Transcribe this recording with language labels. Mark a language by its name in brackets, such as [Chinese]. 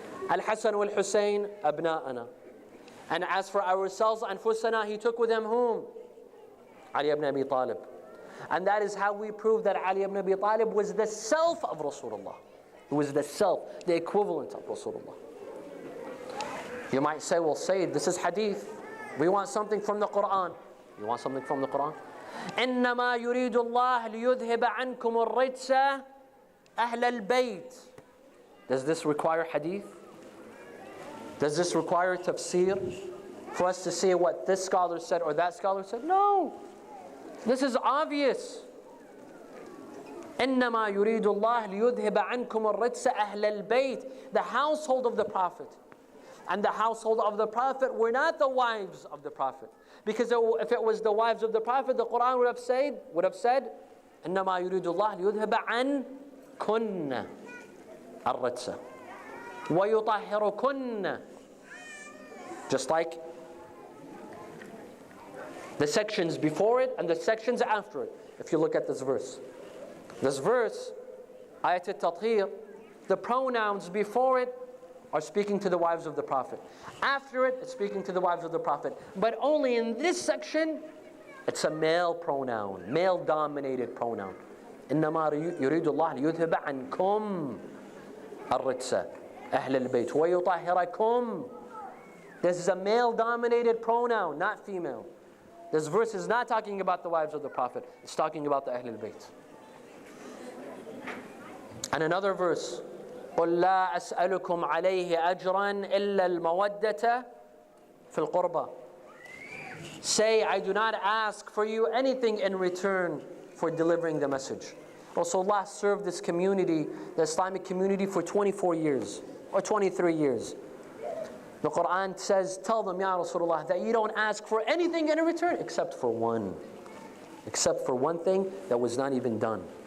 [Arabic] Al-Hasan wal-Hussein, abna'ana. [English] And as for ourselves, anfusana, he took with him whom? Ali ibn Abi Talib. And that is how we prove that Ali ibn Abi Talib was the self of Rasulullah. He was the self, the equivalent of Rasulullah. You might say, well, Sayyid, this is hadith. We want something from the Quran. You want something from the Quran? [Arabic] إنما يريد الله ليذهب عنكم الرجس أهل البيت. [English] Does this require hadith? Does this require tafsir for us to say what this scholar said or that scholar said? No. This is obvious. [Arabic] إنما يريد الله ليذهب عنكم الرجس أهل البيت. [English] The household of the Prophet. And the household of the Prophet were not the wives of the Prophet. Because if it was the wives of the Prophet, the Quran would have said, [Arabic] إنما يريد الله ليذهب عنكن الرجس ويطهركن. [English] Just like the sections before it and the sections after it. If you look at this verse, ayat al-tathir, the pronouns before it are speaking to the wives of the Prophet. After it, it's speaking to the wives of the Prophet. But only in this section, it's a male pronoun, male-dominated pronoun. [Arabic] إنما يريد الله ليذهب عنكم الرجس أهل البيت ويطهركم. [English] This is a male-dominated pronoun, not female. This verse is not talking about the wives of the Prophet. It's talking about the Ahlul Bayt. And another verse, [Arabic] قُلْ لَا أَسْأَلُكُمْ عَلَيْهِ أَجْرًا إِلَّا الْمَوَدَّةَ فِي الْقُرْبَى. [English] Say, I do not ask for you anything in return for delivering the message. Rasulullah served this community, the Islamic community, for 24 years or 23 years. The Quran says, tell them, Ya Rasulullah, that you don't ask for anything in return except for one thing that was not even done.